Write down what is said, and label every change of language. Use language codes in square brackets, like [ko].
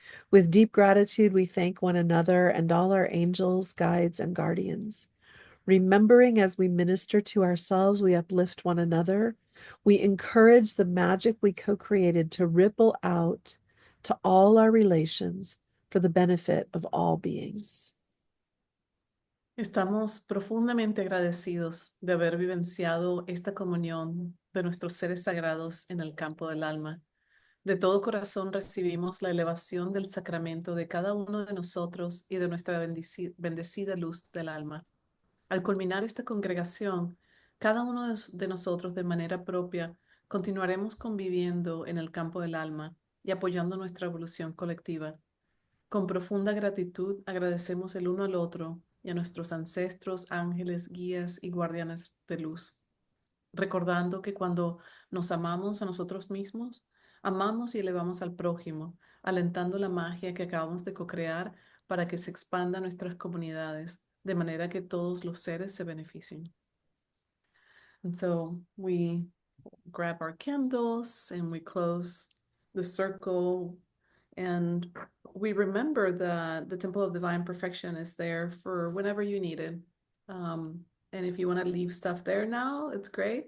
[en] With deep gratitude, we thank one another and all our angels, guides, and guardians. Remembering as we minister to ourselves, we uplift one another. We encourage the magic we co created to ripple out to all our relations for the benefit of all beings. [es] Estamos profundamente agradecidos de haber vivenciado esta comunión de nuestros seres sagrados en el campo del alma. De todo corazón recibimos la elevación del sacramento de cada uno de nosotros y de nuestra bendecida luz del alma. Al culminar esta congregación, cada uno de nosotros de manera propia continuaremos conviviendo en el campo del alma y apoyando nuestra evolución colectiva. Con profunda gratitud agradecemos el uno al otro y a nuestros ancestros, ángeles, guías y guardianes de luz, recordando que cuando nos amamos a nosotros mismos, amamos y elevamos al prójimo, alentando la magia que acabamos de co-crear para que se expanda a nuestras comunidades, de manera que todos los seres se beneficien. [en] And so we grab our candles and we close the circle and we remember that the Temple of Divine Perfection is there for whenever you need it. And if you want to leave stuff there now, it's great.